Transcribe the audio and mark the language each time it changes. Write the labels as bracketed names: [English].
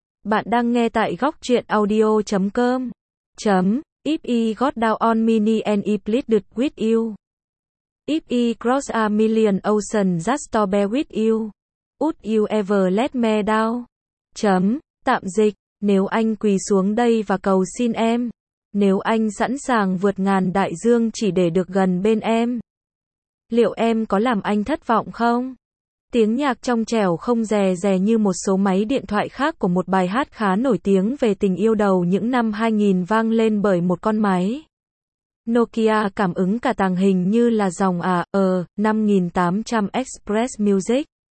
[Vietnamese] Bạn đang nghe tại góc truyện audio.com. [English] If I got down on my knee and I pleaded with you. If I cross a million ocean just to be with you. Would you ever let me down? [Vietnamese] Tạm dịch, nếu anh quỳ xuống đây và cầu xin em, nếu anh sẵn sàng vượt ngàn đại dương chỉ để được gần bên em, liệu em có làm anh thất vọng không? Tiếng nhạc trong trẻo không rè rè như một số máy điện thoại khác của một bài hát khá nổi tiếng về tình yêu đầu những năm 2000 vang lên bởi một con máy Nokia cảm ứng cả tàng hình như là dòng 5800 Express Music.